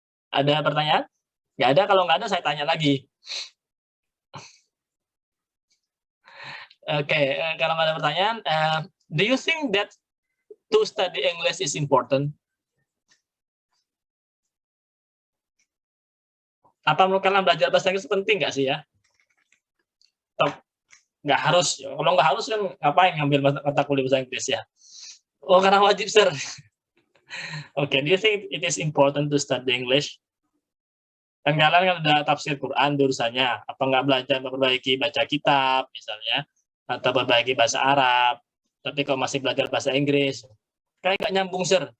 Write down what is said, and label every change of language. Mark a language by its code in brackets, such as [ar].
[id] Ada pertanyaan? Nggak ada, kalau nggak ada saya tanya lagi. [en] Oke, [id] kalau nggak ada pertanyaan, [en] do you think that to study English is important? [id] Apa menurut kalian belajar bahasa Inggris penting nggak sih ya? Atau nggak harus? Kalau nggak harus kan ngapain ngambil mata kuliah bahasa Inggris ya? Oh, karena wajib, sir. [en] Oke, do you think it is important to study English? [id] Kan kalian kan udah tafsir Quran jurusannya, apa nggak belajar memperbaiki baca kitab misalnya, atau perbaiki bahasa Arab, tapi kalau masih belajar bahasa Inggris, kayak nggak nyambung, sir.